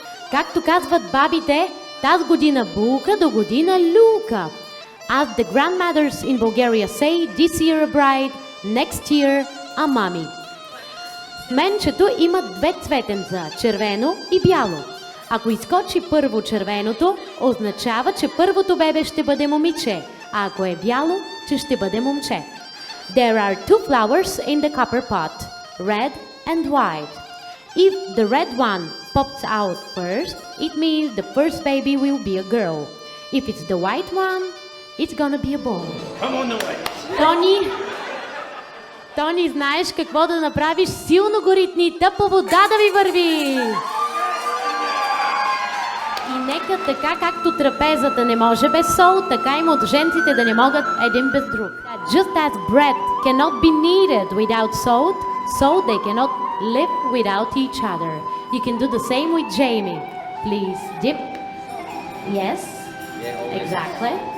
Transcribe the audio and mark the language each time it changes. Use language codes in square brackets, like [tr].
[bg] Както казват бабите, тази година булка, до година люка. [en] As the grandmothers in Bulgaria say, this year a bride, next year a mommy. [bg] Менчето има две цветенца – червено и бяло. Ако изкочи първо червеното, означава, че първото бебе ще бъде момиче, а ако е бяло, че ще бъде момче. [en] There are two flowers in the copper pot, red and white. If the red one pops out first, it means the first baby will be a girl. If it's the white one, it's gonna be a boy. Come on the way. [bg] Тони, знаеш какво да направиш? Силно го ритни, тъпа вода да ви върви! И нека така, както трапезата не може без сол, така и младоженците да не могат един без друг. [en] Just as bread cannot be kneaded without salt, so they cannot live without each other. You can do the same with Jamie. Please dip. Yes. Exactly.